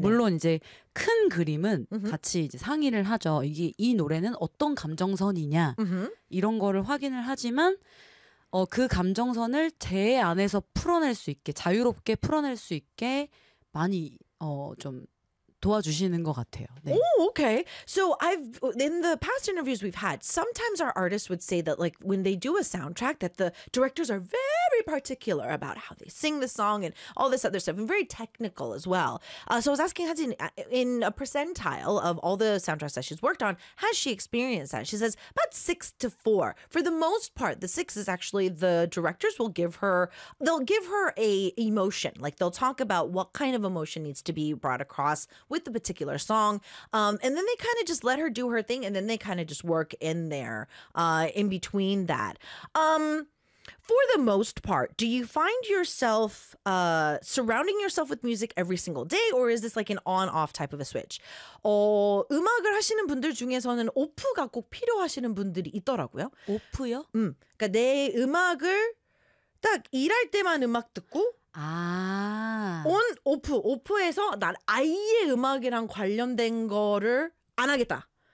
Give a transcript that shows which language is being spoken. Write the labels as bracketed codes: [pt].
[ko] 물론 이제 큰 그림은 음흠. 같이 이제 상의를 하죠. 이게 이 노래는 어떤 감정선이냐 음흠. 이런 거를 확인을 하지만 그 감정선을 제 안에서 풀어낼 수 있게 자유롭게 풀어낼 수 있게 많이 좀 도와주시는 것 같아요. 네. [en] Oh, okay. So in the past interviews we've had, sometimes our artists would say that like when they do a soundtrack, that the directors are very particular about how they sing the song and all this other stuff, and very technical as well. So I was asking Hajin, in a percentile of all the soundtracks that she's worked on, has she experienced that? She says about 6 to 4. For the most part, the 6 is actually the directors will give her, they'll give her a emotion. Like they'll talk about what kind of emotion needs to be brought across with the particular song. And then they kind of just let her do her thing and then they kind of just work in there in between that. For the most part, do you find yourself surrounding yourself with music every single day or is this like an on-off type of a switch? [ko] 음악을 하시는 분들 중에서는 오프가 꼭 필요하시는 분들이 있더라고요. 오프요? 그러니까 내 음악을 딱 일할 때만 음악 듣고 아. 온 오프, 오프에서 난 아예 음악이랑 관련된 거를 안 하겠다.